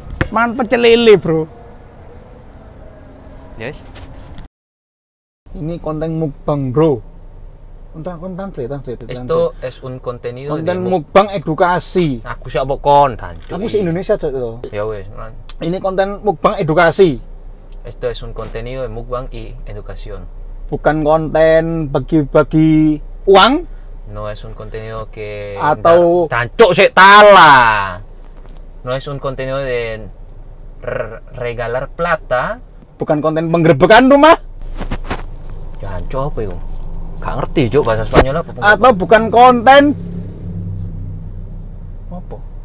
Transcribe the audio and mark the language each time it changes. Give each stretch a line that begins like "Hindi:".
Indonesian: mangan pecel lele, bro.
English: Yes.
Indonesian: Ini konten mukbang, bro. Konten translate.
Spanish: Esto es un contenido
Indonesian: Konten
Spanish: de
Indonesian: mukbang edukasi. Aku siapa konten? Aku se Indonesia aja tuh.
Javanese: Ya wes.
Indonesian: Ini konten mukbang edukasi,
Spanish: Esto es un contenido de mukbang y educación.
Indonesian: bukan konten bagi-bagi uang
Spanish: No es un contenido que...
Indonesian: Atau-
Javanese: Tancuk sik tala.
Spanish: No es un contenido de regalar plata.
Indonesian: bukan konten penggerbekan rumah, Jancuk apa itu? Gak ngerti Cuk bahasa Spanyol apa. atau bukan konten apa?